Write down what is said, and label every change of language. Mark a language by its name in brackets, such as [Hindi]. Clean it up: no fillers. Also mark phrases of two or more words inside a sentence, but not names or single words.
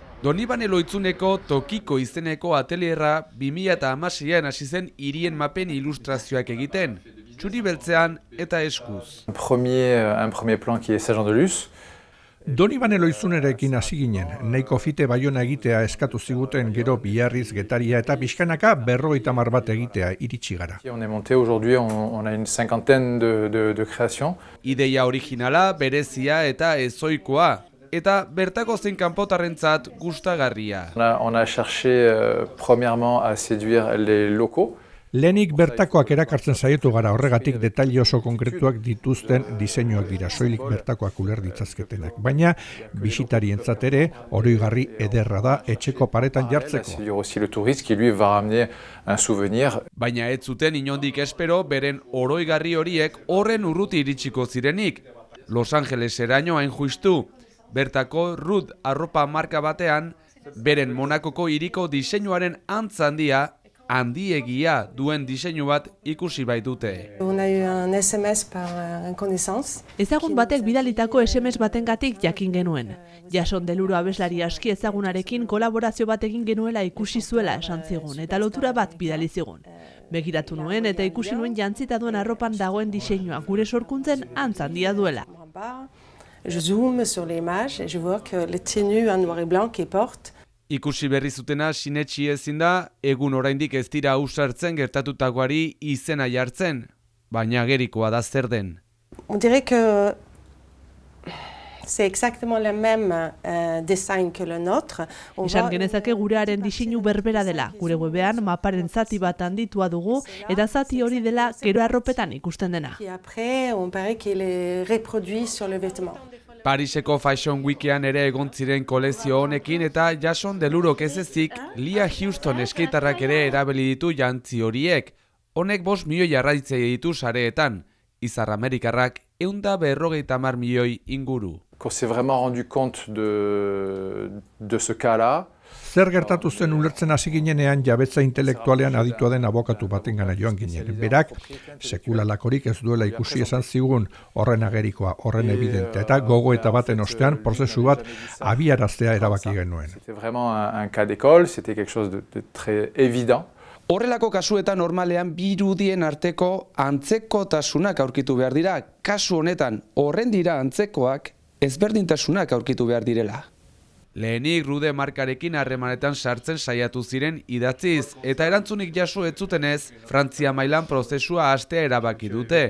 [Basque] Donibane Loitzuneko Tokiko izeneko atelierra 2016an hasi zen hirien mapen ilustrazioak egiten, txuri beltzean eta eskuz. [French] Un premier plan qui est Saint-Jean-de-Luz. [Basque] Donibane Loitzunerekin hasi ginen, nahiko fite Baiona egitea eskatu ziguten gero Biarriz, Getaria eta pixkanaka 50 bat egitea iritsi gara. [French] On est monté aujourd'hui, on a une cinquantaine de créations. [Basque] Ideia originala, berezia eta ezoikoa. Eta bertako zein kanpotarrentzat gustagarria. [French] On a cherché premièrement à séduire les locaux. [Basque] Lehenik bertakoak erakartzen saiatu gara, horregatik detaile oso konkretuak dituzten diseinuak dira, soilik bertakoak uler ditzazketenak. Baina bisitarientzat ere oroigarri ederra da etxeko paretan jartzeko. [French] Aussi le touriste qui lui va ramener un souvenir. [Basque] Baina ez zuten inondik espero beren oroigarri horiek horren urruti iritsiko zirenik. Los Angeleseraino hain justu. Bertako Ruth arropa marka batean, beren Monakoko hiriko diseinuaren antz handiegia duen diseinu bat ikusi baitute. Ezagun batek bidalitako SMS batengatik jakin genuen. Jason Deluro abeslari aski ezagunarekin kolaborazio bat egin genuela ikusi zuela esan zigun, eta lotura bat bidali zigun. Begiratu nuen eta ikusi nuen jantzita duen arropan dagoen diseinua gure sorkuntzen antz handia duela. [French] Je zoome sur l'image et je vois que le tenue en noir et blanc qu'il porte. [Basque] Ikusi berri zutena sinetsi ezin da, egun oraindik ez dira ausartzen gertatutakoari izena jartzen, baina agerikoa da zer den. [French] On dirait que c'est exactement le même design que le nôtre. [Basque] Esan genezake gurearen diseinu berbera dela. Gure webean maparen zati bat handitua dugu eta zati hori dela gero arropetan ikusten dena. [French] Et après, on paraît qu'il est reproduit sur le vêtement. [Basque] Pariseko Fashion Weekean ere egon ziren kolezio honekin eta Jason Delurok ez ezik, Lia Houston eskeitarrak ere erabili ditu jantzi horiek. Honek 5 milioi jarraitzei ditu sareetan, izar amerikarrak 150 milioi inguru. [French] Qu'on s'est vraiment rendu compte de ce cas-là. [Basque] Zer gertatu zen ulertzen hasi ginenean jabetza intelektualean aditua den abokatu batengana joan ginen. Berak, sekulalakorik ez duela ikusi esan zigun horren agerikoa, horren evidentea, eta gogoeta baten ostean prozesu bat abiaraztea erabaki genuen. [French] C'était vraiment un cas d'école, c'était quelque chose de très évident. [Basque] Horrelako kasuetan normalean bi irudien arteko antzekotasunak aurkitu behar dira. Kasu honetan horren dira antzekoak ezberdintasunak aurkitu behar direla. Lehenik Rude markarekin harremanetan sartzen saiatu ziren idatziz, eta erantzunik jaso ez zutenez, Frantzia mailan prozesua hastea erabaki dute.